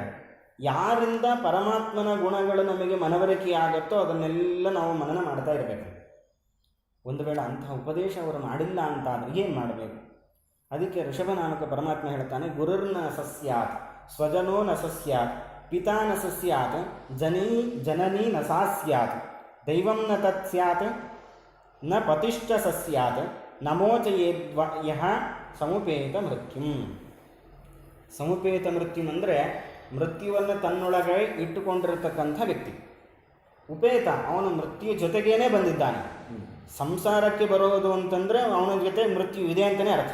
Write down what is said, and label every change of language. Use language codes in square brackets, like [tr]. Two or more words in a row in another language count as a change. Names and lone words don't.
[kn] ಯಾರಿಂದ ಪರಮಾತ್ಮನ ಗುಣಗಳು ನಮಗೆ ಮನವರಿಕೆಯಾಗುತ್ತೋ ಅದನ್ನೆಲ್ಲ ನಾವು ಮನನ ಮಾಡ್ತಾ ಇರಬೇಕು. ಒಂದು ವೇಳೆ ಅಂತಹ ಉಪದೇಶ ಅವರು ಮಾಡಿಲ್ಲ ಅಂತಾದರೆ ಏನು ಮಾಡಬೇಕು? ಅದಕ್ಕೆ ಋಷಭನಾಮಕ ಪರಮಾತ್ಮ ಹೇಳ್ತಾನೆ, [sa] ಗುರುರ್ನ ಸಸ್ಯಾತ್ ಸ್ವಜನೋ ನ ಸಸ್ಯಾತ್ ಪಿತಾ ನ ಸಸ್ಯಾತ್ ಜನನೀ ನ ಸಾ ಸ್ಯಾತ್ ದೈವಂ ನ ತತ್ ಸ್ಯಾತ್ ನ ಪತಿಶ್ಚ ಸಸ್ಯಾತ್ ನಮೋಚಯೇದ್ವ ಯಹ ಸಮುಪೇತ ಮೃತ್ಯುಂ. ಸಮುಪೇತ ಮೃತ್ಯುಂ [kn] ಅಂದರೆ ಮೃತ್ಯುವನ್ನು ತನ್ನೊಳಗೆ ಇಟ್ಟುಕೊಂಡಿರತಕ್ಕಂಥ ವ್ಯಕ್ತಿ. ಉಪೇತ, ಅವನು ಮೃತ್ಯು ಜೊತೆಗೇನೆ ಬಂದಿದ್ದಾನೆ. ಸಂಸಾರಕ್ಕೆ ಬರೋದು ಅಂತಂದರೆ ಅವನ ಜೊತೆ ಮೃತ್ಯು ಇದೆ ಅಂತಲೇ ಅರ್ಥ.